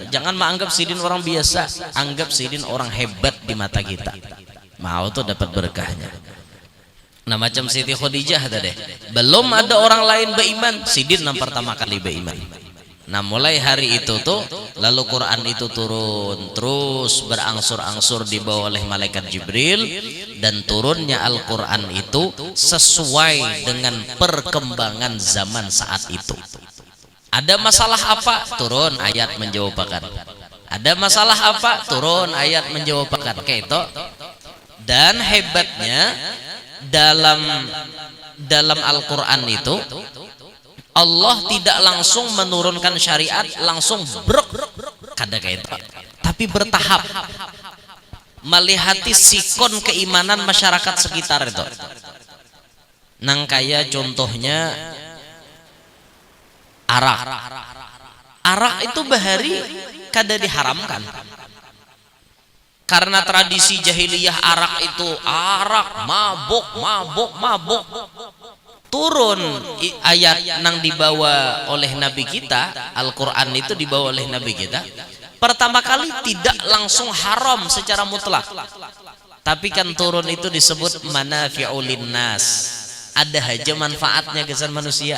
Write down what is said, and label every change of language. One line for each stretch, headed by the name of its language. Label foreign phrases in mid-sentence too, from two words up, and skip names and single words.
Indonesian: Jangan menganggap sidin orang biasa, anggap sidin orang hebat di mata kita, mau tuh dapat berkahnya. Nah macam Siti Khadijah tadi, belum ada orang lain beriman, sidin yang pertama kali beriman. Nah mulai hari itu tuh lalu Quran itu turun terus berangsur-angsur dibawa oleh malaikat Jibril, dan turunnya Al-Quran itu sesuai dengan perkembangan zaman saat itu. Ada masalah apa? Turun ayat menjawabkan. Ada masalah apa? Turun ayat menjawabkan. Kayak itu. Dan hebatnya dalam Al-Quran itu Allah tidak langsung menurunkan syariat langsung brok kada kayak itu, tapi bertahap melihati sikon keimanan masyarakat sekitar itu.
Banjar: Nang kaya contohnya arak itu bahari kada diharamkan karena tradisi jahiliyah.
Indonesian: Arak itu mabuk. Turun ayat nang dibawa oleh Nabi kita, Al-Quran itu dibawa oleh Nabi kita. Pertama kali tidak langsung haram secara mutlak, tapi kan turun itu disebut
Arabic: منافع للناس,
Indonesian: ada aja manfaatnya kesan manusia.